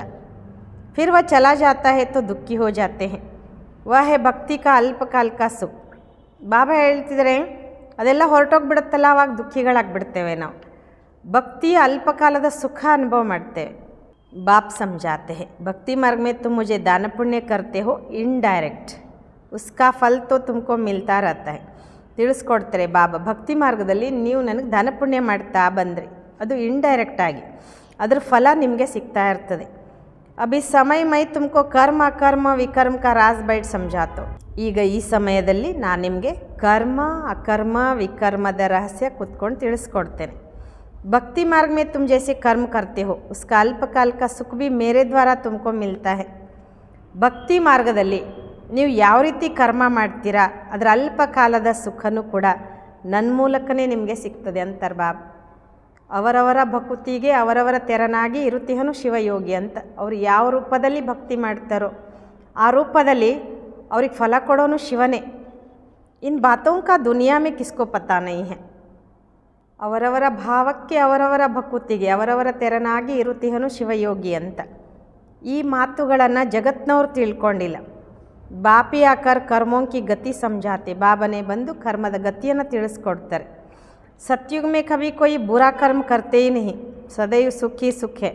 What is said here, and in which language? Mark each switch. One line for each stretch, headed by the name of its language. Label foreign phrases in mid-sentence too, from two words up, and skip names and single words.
Hindi: फिर वह चला जाता है तो दुःखी हो जाते हैं. वह है भक्ति का अल्पकाल का सुख.
Kannada: ಬಾಬಾ ಹೇಳ್ತಿದ್ದಾರೆ, ಅದೆಲ್ಲ ಹೊರಟೋಗ್ಬಿಡುತ್ತಲ್ಲ, ಅವಾಗ ದುಃಖಿಗಳಾಗ್ಬಿಡ್ತೇವೆ ನಾವು. ಭಕ್ತಿಯ ಅಲ್ಪಕಾಲದ ಸುಖ ಅನುಭವ ಮಾಡ್ತೇವೆ.
Hindi: बाप समझाते हैं, भक्ति मार्ग में तुम मुझे दान पुण्य करते हो इनडायरेक्ट, उसका फल तो तुमको मिलता रहता है.
Kannada: ತಿಳಿಸ್ಕೊಡ್ತಾರೆ ಬಾಬಾ, ಭಕ್ತಿ ಮಾರ್ಗದಲ್ಲಿ ನೀವು ನನಗೆ ದಾನ ಪುಣ್ಯ ಮಾಡ್ತಾ ಬಂದ್ರಿ, ಅದು ಇಂಡೈರೆಕ್ಟ್ ಆಗಿ ಅದ್ರ ಫಲ ನಿಮಗೆ ಸಿಗ್ತಾ ಇರ್ತದೆ.
Hindi: अभी समय मैं तुमको कर्म अकर्म विकर्म का राज बैठ समझाता हूँ.
Kannada: ಈಗ ಈ ಸಮಯದಲ್ಲಿ ನಾನು ನಿಮಗೆ ಕರ್ಮ ಅಕರ್ಮ ವಿಕರ್ಮದ ರಹಸ್ಯ ಕೂತ್ಕೊಂಡು ತಿಳಿಸ್ಕೊಡ್ತೇನೆ.
Hindi: भक्ति मार्ग में तुम जैसे कर्म करते हो उसका अल्पकाल का सुख भी मेरे द्वारा तुमको मिलता है.
Kannada: ಭಕ್ತಿ ಮಾರ್ಗದಲ್ಲಿ ನೀವು ಯಾವ ರೀತಿ ಕರ್ಮ ಮಾಡ್ತೀರಾ ಅದರ ಅಲ್ಪ ಕಾಲದ ಸುಖನೂ ಕೂಡ ನನ್ನ ಮೂಲಕನೇ ನಿಮಗೆ ಸಿಗ್ತದೆ ಅಂತಾರೆ ಬಾಬಾ. ಅವರವರ ಭಕುತಿಗೆ ಅವರವರ ತೆರನಾಗಿ ಇರುತ್ತಿಹನು ಶಿವಯೋಗಿ ಅಂತ. ಅವರು ಯಾವ ರೂಪದಲ್ಲಿ ಭಕ್ತಿ ಮಾಡ್ತಾರೋ ಆ ರೂಪದಲ್ಲಿ ಅವ್ರಿಗೆ ಫಲ ಕೊಡೋನು ಶಿವನೇ.
Hindi: इन बातों का दुनिया में किसको पता नहीं है.
Kannada: ಅವರವರ ಭಾವಕ್ಕೆ ಅವರವರ ಭಕುತಿಗೆ ಅವರವರ ತೆರನಾಗಿ ಇರುತ್ತಿಹನು ಶಿವಯೋಗಿ ಅಂತ. ಈ ಮಾತುಗಳನ್ನು ಜಗತ್ನವ್ರು ತಿಳ್ಕೊಂಡಿಲ್ಲ.
Hindi: बापी आकर कर्मों की गति समझाते,
Kannada: ಬಾಬನೇ ಬಂದು ಕರ್ಮದ ಗತಿಯನ್ನು ತಿಳಿಸ್ಕೊಡ್ತಾರೆ.
Hindi: सतयुग में कभी कोई बुरा कर्म करते ही नहीं, सदैव सुखी सुखे.